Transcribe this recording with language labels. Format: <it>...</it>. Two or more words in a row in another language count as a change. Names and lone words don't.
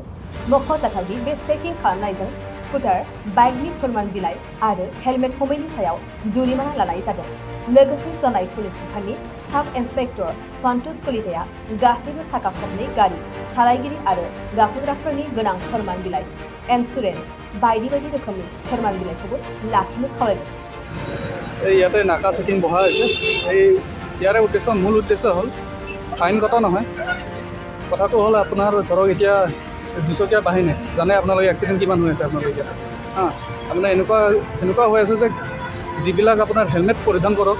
<brx>मख'जाथावदि बे चेकिं खालामनायजों स्कुटार, बाइकनि फोरमान बिलाइ आरो हेलमेट हमैनि सायाव जुरिमाना लानाय जादों। लोगोसे जनाय पुलिस बिफाननि साब इन्सपेक्टर सन्तोष कलिताया गासैबो साखा खबनै गारि सालायगिरि आरो गाखोग्राफोरनि गोनां फोरमान बिलाइ, इन्सुरेन्स बायदि बायदि रोखोमनि फोरमान बिलाइखौबो लाखिनो खावलायदों।</brx> <as>ইয়াতে নাকা চেকিং বহা হৈছে। ইয়াৰে মূল উদ্দেশ্য হ'ল ফাইন কটা নহয়। কথাটো হ'ল আপোনাৰ ধৰক এতিয়া দুচকীয়া বাহিনী জানে আপোনালোকে এক্সিডেণ্ট কিমান হৈ আছে আপোনালোকে এতিয়া আপোনাৰ এনেকুৱা হৈ আছে যে যিবিলাক আপোনাৰ হেলমেট পৰিধান কৰক।</as>